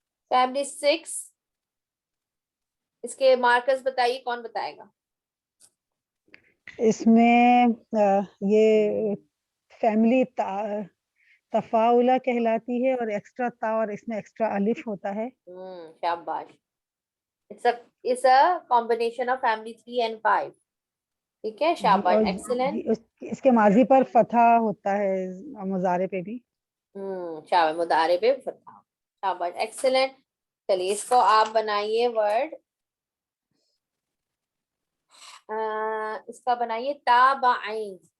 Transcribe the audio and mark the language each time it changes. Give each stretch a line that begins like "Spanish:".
Urdu: Family 6 اس کے markers بتائیے, کون بتائے گا؟ اس میں یہ فیملی تفاعلہ کہلاتی ہے اور ایکسٹرا تا اور اس میں ایکسٹرا الف ہوتا ہے. شاباش.
English: It's a combination of family 3 and 5.
Urdu: ٹھیک ہے شاباش ایکسلنٹ. اس کے ماضی پر فتح ہوتا ہے مضارع پہ بھی. شاباش مضارع پہ فتح. شاباش ایکسلنٹ. چلیے اس کو آپ بنائیے ورڈ, اس کا بنائیے تابعین.